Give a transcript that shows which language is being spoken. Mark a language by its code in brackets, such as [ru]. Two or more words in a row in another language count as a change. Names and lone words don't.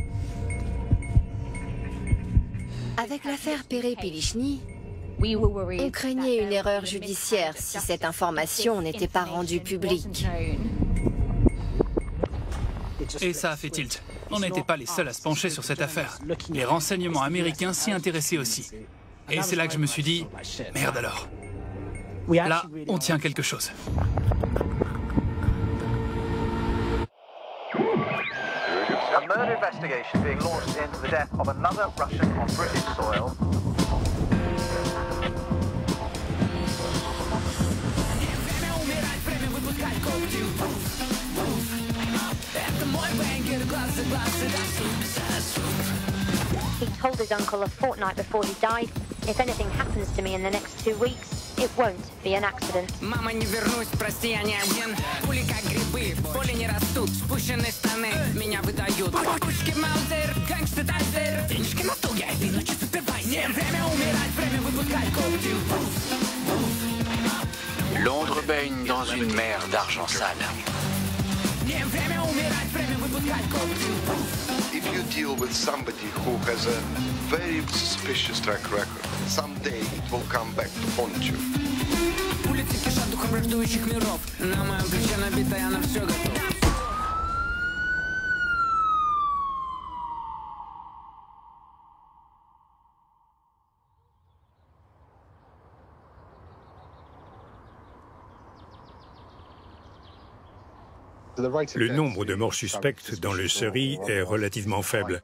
[fr] Avec l'affaire Perepilichny, on craignait une erreur judiciaire si cette information n'était pas rendue publique. Et ça a fait tilt. On n'était pas les seuls à se pencher sur cette affaire. Les renseignements américains s'y intéressaient aussi. Et c'est là que je me suis dit, merde alors. Là, on tient quelque chose. [en] A murder investigation being launched into the death of another Russian on British soil. He told his uncle a fortnight before he died, if anything happens to me in the next 2 weeks, it won't be an accident. [ru] Мама, не вернусь, прости, я не агент. Пули как грибы, в поле не растут, спущенные штаны меня выдают. Пушки Маузер, гангстер Тайзер, денежки на стол, я иду ночью супервайзер. Время умирать, время выпускать коптил. [fr] Londres baigne dans une mer d'argent sale. [ru] Время умирать, время выпускать коптил. [en] If you deal with somebody who has a very suspicious track record, someday it will come back to haunt you. [ru] Улицы кишат духом враждующих миров. На моем плече набито, я на все готов. [fr] Le nombre de morts suspectes dans le Surrey est relativement faible.